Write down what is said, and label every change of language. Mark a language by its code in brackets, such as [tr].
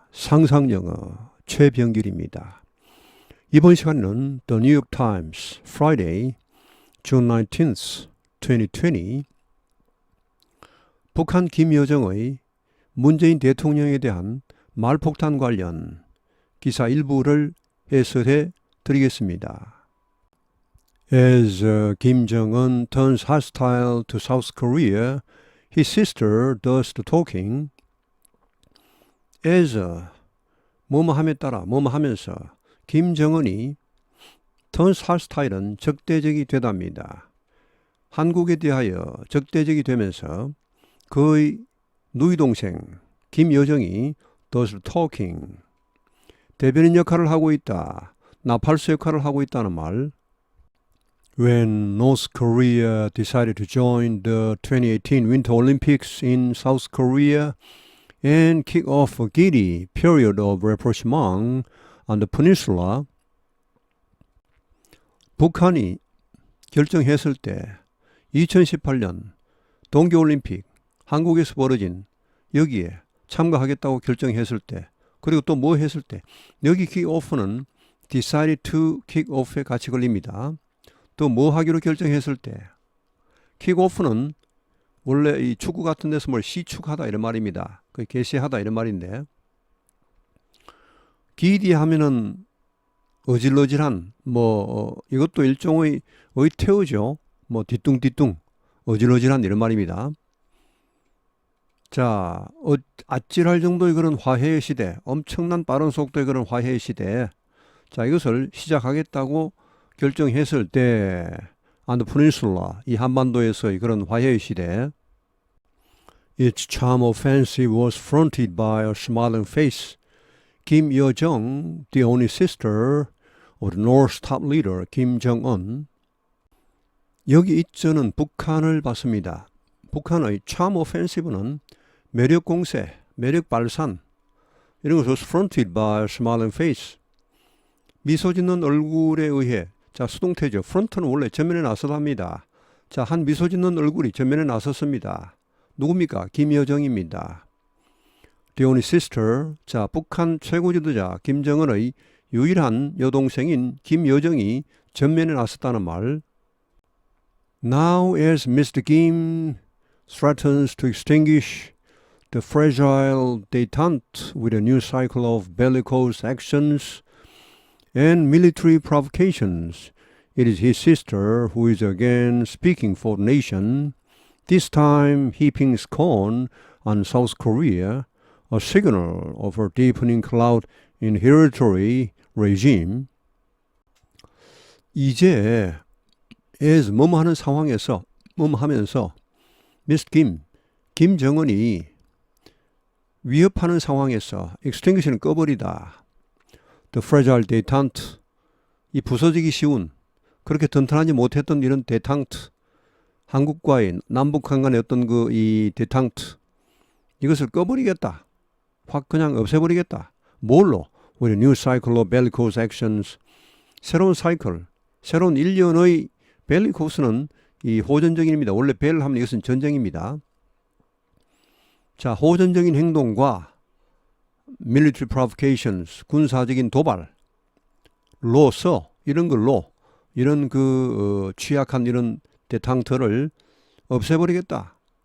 [ko] 상상영어 최병길입니다. 이번 시간에는 The New York Times Friday, June 19th, 2020 북한 김여정의 문재인 대통령에 대한 말폭탄 관련 기사 일부를 해설해 드리겠습니다. [en] As Kim Jong-un turns hostile to South Korea, his sister does the talking. [ko] as 뭐뭐함에 따라 뭐뭐하면서 김정은이 [en] turns hostile [ko] 은 적대적이 되답니다. 한국에 대하여 적대적이 되면서 그의 누이 동생 김여정이 [en] does talking [ko] 대변인 역할을 하고 있다. 나팔수 역할을 하고 있다는 말. [en] When North Korea decided to join the 2018 Winter Olympics in South Korea and kick off a giddy period of rapprochement on the peninsula, [ko] 북한이 결정했을 때 2018년 동계올림픽 한국에서 벌어진 여기에 참가하겠다고 결정했을 때, 그리고 또 뭐 했을 때, 여기 kick-off는 decided to kick-off에 같이 걸립니다. 또 뭐 하기로 결정했을 때, kick-off는 원래 이 축구 같은 데서 뭘 시축하다 이런 말입니다. 그 개시하다 이런 말인데, 기디 하면은 어질어질한 이것도 일종의 의태어죠. 뒤뚱뒤뚱 어질어질한 이런 말입니다. 자, 아찔할 정도의 그런 화해의 시대, 엄청난 빠른 속도의 그런 화해의 시대. 자, 이것을 시작하겠다고 결정했을 때 [en] on the peninsula, [ko] 이 한반도에서의 그런 화해의 시대. [en] Its charm offensive was fronted by a smiling face, Kim Yo-jong, the only sister of the North's top leader, Kim Jong-un. [ko] 여기 이전은 북한을 봤습니다. 북한의 [en] charm offensive [ko] 는 매력 공세, 매력 발산, 이런 것을 [en] fronted by a smiling face. [ko] 미소 짓는 얼굴에 의해, 자, 수동태죠. front는 원래 전면에 나서답니다. 자, 한 미소 짓는 얼굴이 전면에 나섰습니다. 누굽니까? 김여정입니다. [en] The only sister, [ko] 자, 북한 최고 지도자 김정은의 유일한 여동생인 김여정이 전면에 나섰다는 말. [en] Now as Mr. Kim threatens to extinguish the fragile détente with a new cycle of bellicose actions and military provocations, it is his sister who is again speaking for the nation, this time heaping scorn on South Korea, a signal of her deepening clout in hereditary regime. [ko] 이제 as 뭐뭐 하는 상황에서 뭐뭐 하면서 Mr. 김정은이 위협하는 상황에서 extinguish는 꺼버리다. [en] The fragile détente, [ko] 이 부서지기 쉬운, 그렇게 튼튼하지 못했던 이런 détente, 한국과의 남북한 간의 어떤 이 détente, 이것을 꺼버리겠다. 확 그냥 없애버리겠다. 뭘로? [en] With a new cycle of bellicose actions. [ko] 새로운 사이클, 새로운 일련의 bellicose는 이 호전적인입니다. 원래 벨 하면 이것은 전쟁입니다. 자, 호전적인 행동과 [en] military provocations, [ko] 군사적인 도발로서 이런 걸로 이런 취약한 이런 détente를 없애버리겠다.